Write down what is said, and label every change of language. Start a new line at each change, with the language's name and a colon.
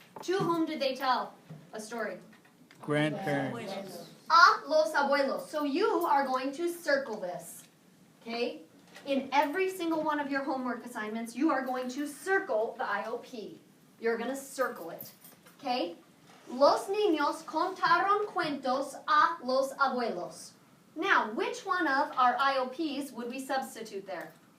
English: To whom did they tell a story? Grandparents.
Spanish: A los abuelos.
English: So you are going to circle this. Okay? In every single one of your homework assignments, you are going to circle the IOP. You're going to circle it. Okay?
Spanish: Los niños contaron cuentos a los abuelos.
English: Now, which one of our IOPs would we substitute there?